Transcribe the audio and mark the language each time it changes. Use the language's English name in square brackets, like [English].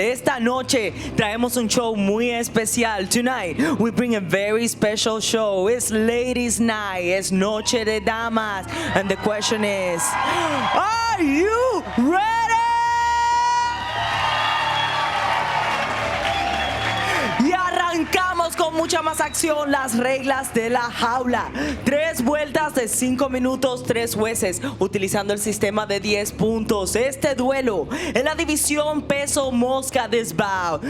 [Spanish] Esta noche traemos un show muy especial. [English] Tonight, we bring a very special show. It's Ladies' Night. [Spanish] Es Noche de Damas. [English] And the question is, are you ready? [Spanish] Y arrancamos con mucha más acción. Las reglas de La Jaula. 3 vueltas de 5 minutos, 3 jueces, utilizando el sistema de 10 puntos. Este duelo en la división peso mosca desbao.